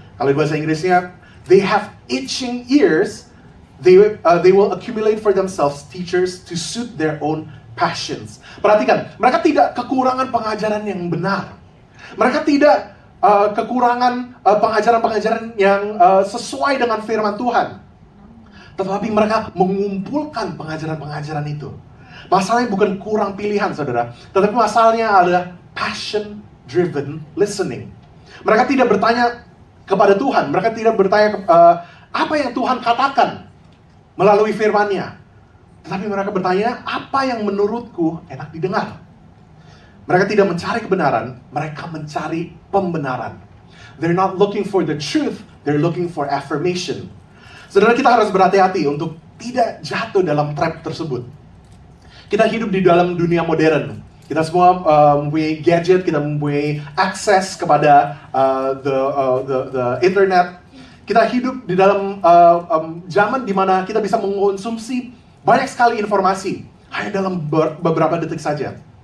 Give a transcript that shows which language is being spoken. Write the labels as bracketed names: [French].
[Indonesian] Kalau di bahasa Inggrisnya, [English] they have itching ears, they will accumulate for themselves teachers to suit their own passions. [Indonesian] Perhatikan, mereka tidak kekurangan pengajaran yang benar. Mereka tidak kekurangan pengajaran-pengajaran yang sesuai dengan firman Tuhan. Tetapi mereka mengumpulkan pengajaran-pengajaran itu. Masalahnya bukan kurang pilihan, saudara. Tetapi masalahnya adalah [English] passion-driven listening. [Indonesian] Mereka tidak bertanya kepada Tuhan. Mereka tidak bertanya apa yang Tuhan katakan melalui firman-Nya. Tetapi mereka bertanya, apa yang menurutku enak didengar? Mereka tidak mencari kebenaran, mereka mencari pembenaran. [English] They're not looking for the truth, they're looking for affirmation. [Indonesian] Saudara, kita harus berhati-hati untuk tidak jatuh dalam trap tersebut. Kita hidup di dalam dunia modern. Kita semua mempunyai gadget, kita mempunyai akses kepada the internet. Kita hidup di dalam zaman di mana kita bisa mengkonsumsi banyak sekali informasi hanya dalam beberapa detik saja.